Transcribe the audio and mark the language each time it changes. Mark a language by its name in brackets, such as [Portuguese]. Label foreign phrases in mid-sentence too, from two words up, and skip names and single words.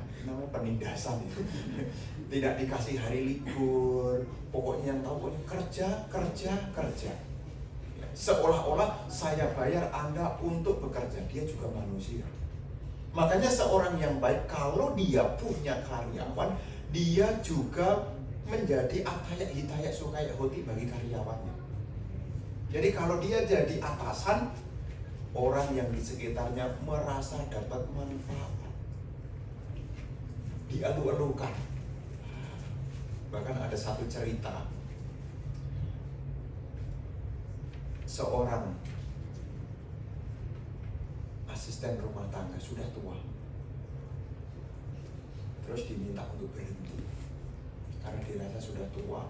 [Indonesian] Ini namanya penindasan itu. Tidak dikasih hari libur, pokoknya yang tahu kerja. Seolah-olah saya bayar Anda untuk bekerja. Dia juga manusia. Makanya seorang yang baik, kalau dia punya karyawan, dia juga menjadi [Pali] ataya hitaya sukaya hoti [Indonesian] bagi karyawannya. Jadi kalau dia jadi atasan, orang yang di sekitarnya merasa dapat manfaat, dielu-elukan. Bahkan ada satu cerita, seorang asisten rumah tangga sudah tua, terus diminta untuk berhenti karena dirasa sudah tua.